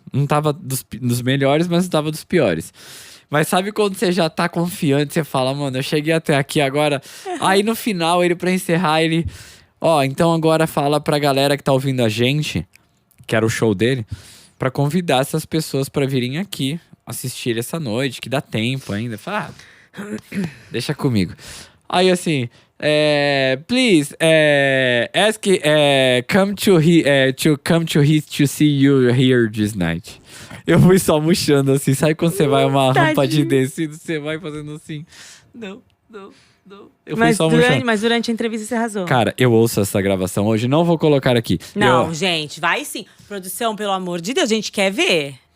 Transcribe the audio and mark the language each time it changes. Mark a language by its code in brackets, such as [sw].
[pt] Não tava dos melhores, mas não tava dos piores. Mas sabe quando você já tá confiante, você fala, mano, eu cheguei até aqui agora. Aí no final, ele pra encerrar, ele... Ó, então agora fala pra galera que tá ouvindo a gente, que era o show dele, pra convidar essas pessoas pra virem aqui assistir essa noite, que dá tempo ainda. Fala, deixa comigo. Aí assim, [en] please, ask, come to see you here this night. [pt] Eu fui só murchando assim, sabe quando você vai uma rampa de descida, você vai fazendo assim, não. Eu fui só murchando. Mas durante a entrevista você arrasou. Cara, eu ouço essa gravação hoje, não vou colocar aqui. Não, gente, vai sim. Produção, pelo amor de Deus, a gente quer ver.